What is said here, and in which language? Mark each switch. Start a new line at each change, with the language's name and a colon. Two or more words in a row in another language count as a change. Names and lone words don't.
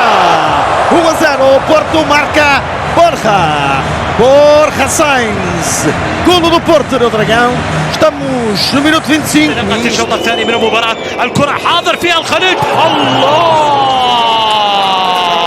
Portuguese: 1-0, o Porto marca Borja Sainz, golo do Porto no Dragão, estamos no minuto 25.
Arabic: تبقى الشوط الثاني من المباراة، الكرة حاضر فيها الخليج، الله!